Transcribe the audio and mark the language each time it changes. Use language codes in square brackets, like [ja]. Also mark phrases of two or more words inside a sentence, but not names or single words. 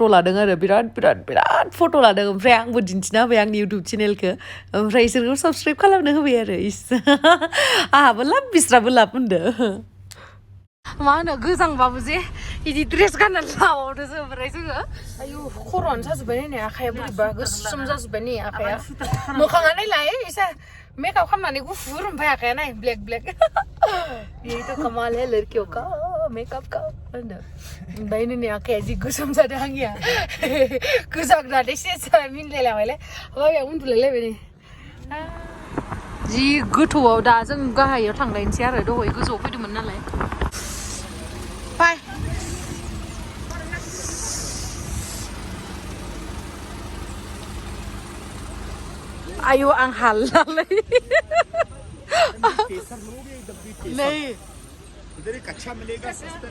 [brx] लादों आरो बिराद फट' लादों ओमफ्राय आंबो दिन्थिना होबाय आंनि इउटुब चेनेलखौ ओमफ्राय इसोरखौ साबसक्राइब खालामनो होबाय आरो आंहाबो लाब बिस्राबो लाब होनदो मा होनो गोजांबाबो जे बिदि ड्रेस गाननानै लाबावदो ओमफ्राय जोङो आयु खर'आनो साजोब्बाय नै आखाया बोरैबा गोसोम जाजोब्बाय नै आखाया मोखाङा नायलाय एसे मेकआप खालामनानै गुफुर ओमफ्राय आखाया नाय ब्लेक [hi] यही तो कमाल है लड़कियों का मेकअप का [brx] ओमफ्राय नै आखाया जि गोसोम जादों आंनिया गोजांनानै सेस मिनिलायलांबायलाय माबाया उन्दुलायलायबाय नै जि गोथौआव दा जों गाहायाव थांलायनोसै आरो दहाय गोजौआव फैदोंमोन नालाय बाय आयु आं हालालै नहीं [hi] उधर एक अच्छा मिलेगा सस्ता